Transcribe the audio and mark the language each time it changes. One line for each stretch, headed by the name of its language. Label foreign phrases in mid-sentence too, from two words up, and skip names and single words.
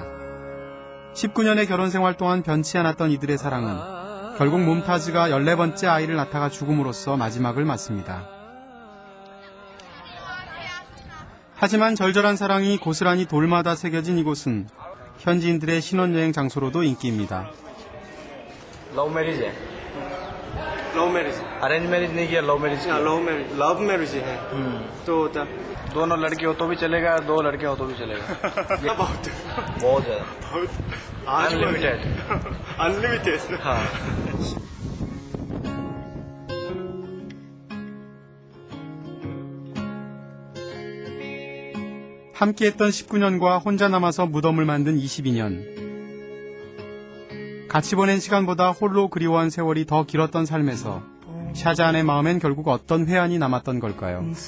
Korean: 19년의 결혼 생활 동안 변치 않았던 이들의 사랑은 결국 뭄타즈가 14번째 아이를 낳다가 죽음으로써 마지막을 맞습니다. 하지만 절절한 사랑이 고스란히 돌마다 새겨진 이곳은 현지인들의 신혼여행 장소로도 인기입니다.
English: love marriage है love marriage arrange marriage
Hindi: नहीं किया
English: love marriage love marriage
Hindi: है तो होता दोनों लड़के हो तो भी चलेगा दो लड़के हो तो भी चलेगा बहुत बहुत ज्यादा अनलिमिटेड अनलिमिटेड हाँ
Korean: 함께했던 19년과 혼자 남아서 무덤을 만든 22년. 같이 보낸 시간보다 홀로 그리워한 세월이 더 길었던 삶에서 샤자한의 마음엔 결국 어떤 회한이 남았던 걸까요?